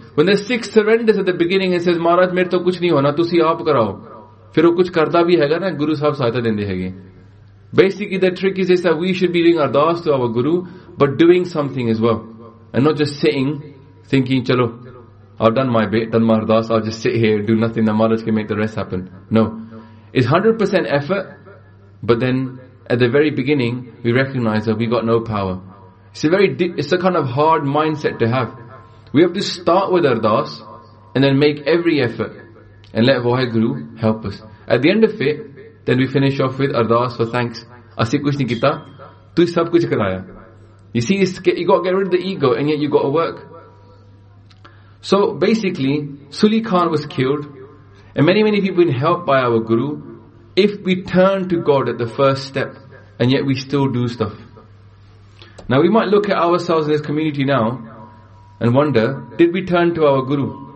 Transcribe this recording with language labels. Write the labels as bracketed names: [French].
[English] When the Sikh surrenders at the beginning and says, [Punjabi] ਮਹਾਰਾਜ, ਮੇਰੇ ਤੋ ਕੁਛ ਨਹੀ ਹੋਣਾ, ਤੁਸੀ ਆਪ ਕਰਾਓ. ਫਿਰ ਵੋ ਕੁਛ ਕਰਦਾ ਭੀ ਹੈਗਾ ਨਾ, ਗੁਰੂ ਸਾਹਿਬ ਸਹਿਤਾ ਦੇਂਦੇ ਹੈਗੇ. [English] Basically, the trick is this, that we should be doing ardaas to our Guru, but doing something as well. And not just sitting, thinking, chalo, I've done my bit, done my ardaas, I'll just sit here, do nothing, the Maharaj can make the rest happen. No. It's 100% effort, but then at the very beginning, we recognize that we got no power. It's a kind of hard mindset to have. We have to start with ardaas, and then make every effort, and let Waheguru help us. At the end of it, then we finish off with ardaas for thanks. [Punjabi] ਅਸੀ ਕੁਛ ਨਹੀ ਕੀਤਾ, ਤੂ ਸਬ ਕੁਛ ਕਰਾਇਆ. [English] You see, you got to get rid of the ego, and yet you got to work. So basically, Suli Khan was killed, and many, many people have been helped by our Guru. If we turn to God at the first step, and yet we still do stuff. Now we might look at ourselves in this community now, and wonder, did we turn to our Guru?